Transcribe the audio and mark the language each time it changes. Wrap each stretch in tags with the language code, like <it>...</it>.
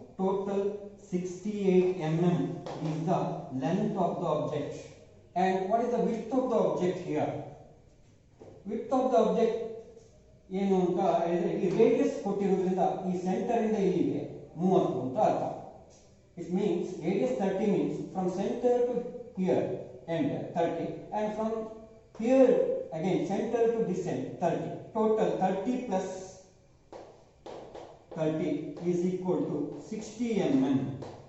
<en>Total 68 mm is the length of the object. And what is the width of the object here? Width of the object</en> <kn>ಏನು ಅಂತ ಹೇಳಿದ್ರೆ ಈ radius ಕೊಟ್ಟಿರೋದ್ರಿಂದ ಈ centre ಇಂದ ಇಲ್ಲಿಗೆ 30 ಅಂತ ಅರ್ಥ.</kn> <en>It means radius 30 means from center to here end 30 and from here again center to this end 30. Total 30 plus 30 is equal to 60 mm.</en>